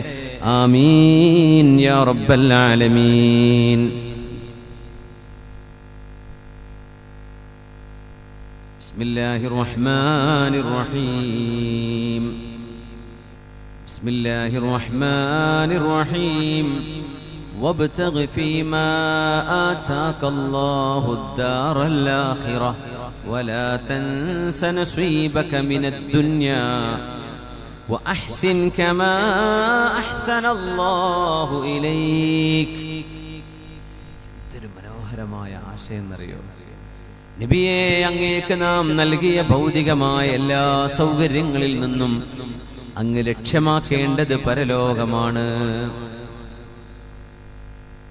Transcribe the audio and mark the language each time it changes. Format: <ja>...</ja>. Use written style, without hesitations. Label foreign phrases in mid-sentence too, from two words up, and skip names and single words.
<ar>آمين يا رب العالمين. بسم الله الرحمن الرحيم. بسم الله الرحمن الرحيم. وابتغ فيما آتاك الله الدار الآخرة ولا تنس نصيبك من الدنيا وأحسن كما أحسن الله إليك.</ar> <ml>എന്തൊരു മനോഹരമായ ആശയം എന്നറിയോ നബിയെ, അങ്ങേക്ക് നാം നൽകിയ ഭൗതികമായ എല്ലാ സൗകര്യങ്ങളിൽ നിന്നും അങ്ങ് ലക്ഷ്യമാക്കേണ്ടത് പരലോകമാണ്.</ml>